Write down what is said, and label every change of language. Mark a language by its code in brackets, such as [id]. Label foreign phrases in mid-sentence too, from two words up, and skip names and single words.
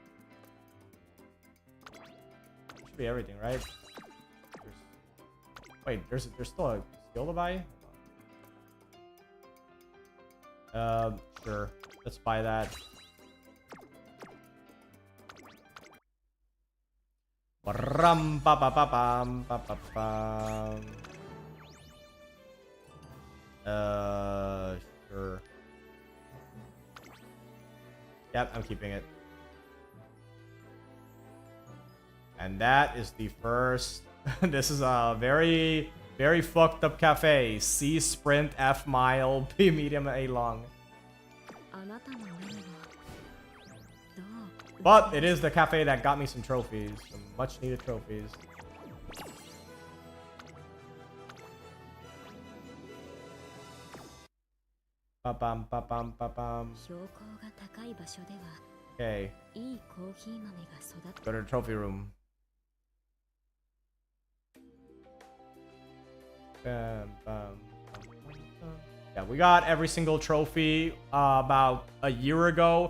[en] Should be everything, right? Wait, there's still a skill to buy? Sure. Let's buy that. Ram pa pa pa pam pa pa pam. Sure. Yep, I'm keeping it. And that is the first. This is a very, very fucked up cafe. C sprint, F mile, B medium, A long. But it is the cafe that got me some trophies, some much needed trophies. Ba bam ba bam ba bam. Okay. Go to the trophy room. Bam, bam, bam, bam. Yeah, we got every single trophy about a year ago.